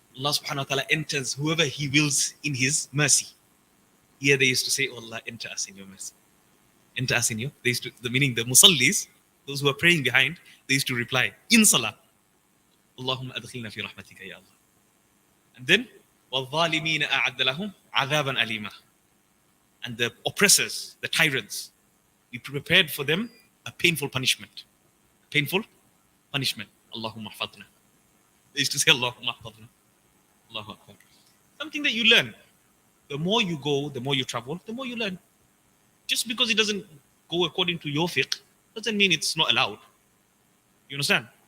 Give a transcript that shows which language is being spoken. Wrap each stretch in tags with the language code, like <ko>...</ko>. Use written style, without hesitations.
<en>Allah subhanahu wa ta'ala enters whoever He wills in His mercy. Here they used to say, oh Allah, enter us in your mercy. Enter us in your. They used to, the meaning the musallis, those who are praying behind, they used to reply in salah, Allahumma adkhilna fi rahmatika ya Allah. And then,</en> <ar>وَالظَّالِمِينَ أَعَدَّ لَهُمْ عَذَابًا أَلِيمًا.</ar> <en>And the oppressors, the tyrants, we prepared for them a painful punishment. Painful punishment. Allahumma hafadna. They used to say, Allahumma hafadna. Allahu Akbar. Something that you learn. The more you go, the more you travel, the more you learn. Just because it doesn't go according to your fiqh, doesn't mean it's not allowed. You understand?</en>